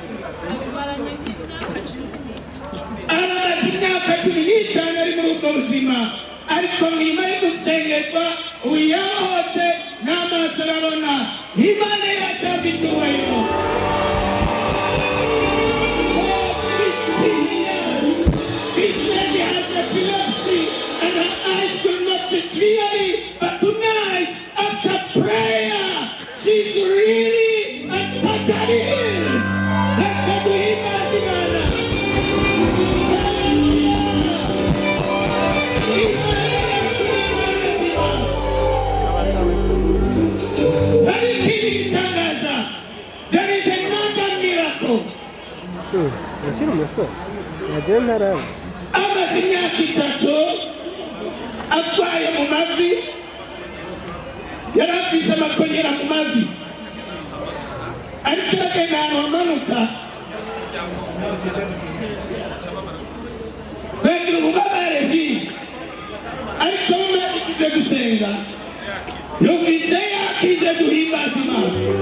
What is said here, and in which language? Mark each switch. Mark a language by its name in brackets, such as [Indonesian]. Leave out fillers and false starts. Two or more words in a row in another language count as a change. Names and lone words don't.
[Kinyarwanda] aramaze imyaka 15 ari muri ubwo buzima ariko nyuma yo gusengerwa uyahoze n'amaso arabona imana yacu icyubahiro. [English] For 15 years this lady has epilepsy and her eyes could not see clearly, but tonight after prayer she's really and totally healed. [Kinyarwanda] Reka duhimbaze Imana. [English] There is another miracle. [Kinyarwanda] amaze imyaka 3 arwaye mu mavi, yari afise amakonyera mu mavi ariko aragenda ahantu hamanuka bagira ububabare bwinshi ariko bamaze gusenga yumvise yakize duhimbaza Imana.